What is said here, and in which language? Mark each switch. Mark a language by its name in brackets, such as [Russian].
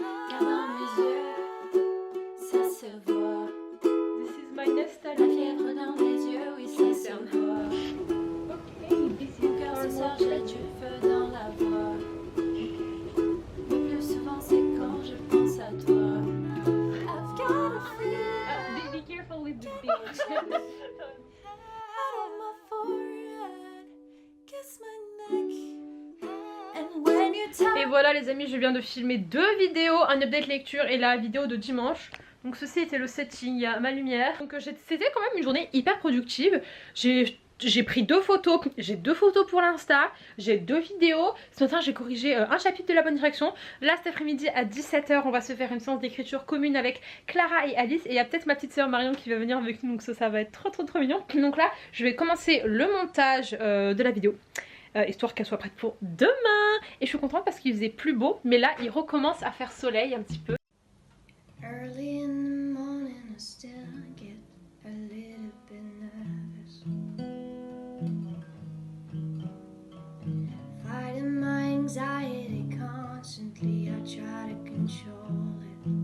[French] Car dans mes yeux, ça se voit. [English] This is my [French] La fièvre dans les yeux, oui, ça se voit. Mon cœur se serre, j'ai du feu dans la voix. Le plus souvent, c'est quand je pense à toi. [English] I've got a fever. Be careful with the bitch. Head on my forehead, kiss my neck. And when you touch [French] Et voilà les amis, je viens de filmer 2 vidéos, un update lecture et la vidéo de dimanche. Donc ceci était le setting, il y a ma lumière. Donc c'était quand même une journée hyper productive. J'ai pris 2 photos, j'ai 2 photos pour l'Insta, j'ai 2 vidéos. Ce matin j'ai corrigé un chapitre de la bonne direction. Là cet après-midi à 17 h on va se faire une séance d'écriture commune avec Clara et Alice. Et il y a peut-être ma petite soeur Marion qui va venir avec nous, donc ça va être trop mignon. Donc là je vais commencer le montage de la vidéo. Histoire qu'elle soit prête pour demain. Et je suis contente parce qu'il faisait plus beau. Mais là il recommence à faire soleil un petit peu. [English] early in the morning, I still get a little bit nervous. Fighting my anxiety constantly, I try to control it.